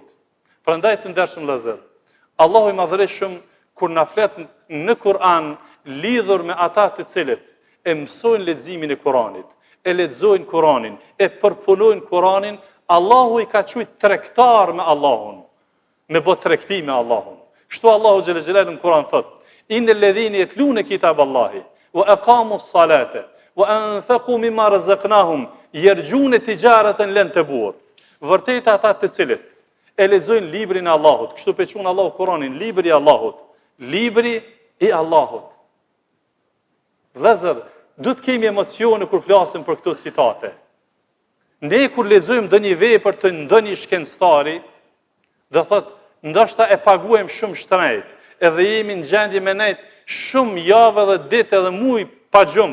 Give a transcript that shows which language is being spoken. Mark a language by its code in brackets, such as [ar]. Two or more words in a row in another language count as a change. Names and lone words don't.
[sq] Prandaj të ndershëm vëllezër, Allahu i Madhërisht kur na flet në Kur'an lidhur me ata të cilët e mësojnë leximin e Kuranit, e lexojnë Kuranin, e përpunojnë Kuranin, Allahu i ka thujt tregtar me Allahun, me bë tregti me Allahun. Kështu [ar] الله جل جلاله [sq] në Kuran thot: [ar] "إن الذين يتلون كتاب الله وأقاموا الصلاة وأنفقوا مما رزقناهم يرجون تجارة لن تبور." [sq] Vërtet ata të cilët e lexojnë librin e Allahut, kështu pe quhen Allahu Kuranin, libri i Allahut, libri i Allahut. Vëllezër, du të kemi emocione kur flasim për këto citate. Ne kur lexojmë ndonjë vepër të ndonjë shkencëtari, do thotë, ndoshta e paguajmë shumë shtrejt, edhe jemi në gjendje me nejt shumë javë dhe ditë edhe muaj pa gjumë.